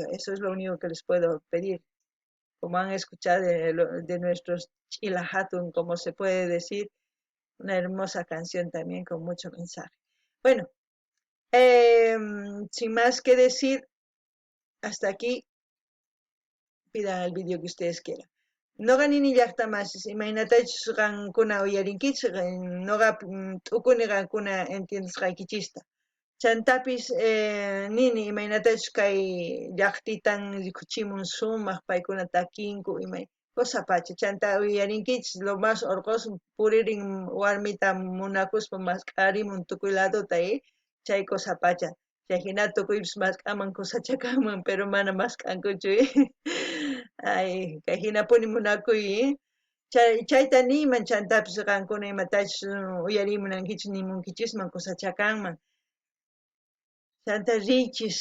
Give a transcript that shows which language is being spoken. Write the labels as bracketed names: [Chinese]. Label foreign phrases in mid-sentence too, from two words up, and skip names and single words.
[Spanish] Eso es lo único que les puedo pedir como han escuchado de nuestros Chilahatun, como se puede decir, una hermosa canción también con mucho mensaje. Bueno, sin más que decir, hasta aquí, pidan el vídeo que ustedes quieran. [Quechua] Noqa nini llaqtamasis imaynatachus qankuna uyarinkichis, noqa t'ukuni qankuna entiendisqaykichista. Chantapis nini imaynatachus kay llaqtitan rikuchimun sumaq paykuna takinku imay pacha chanta uyarinkichis [Spanish] lo más [Quechua] orqosun puririn warmita munakuspa maskharimun tukuy ladota chay pacha chay hina tukuypis maskhaman kusachakanman pero mana maskhankuchu ay kay hinapuni munakuy chayta niyman chantapis qankuna imatachus uyarimunankichis nimunkichisman kusachakanman chanta riychis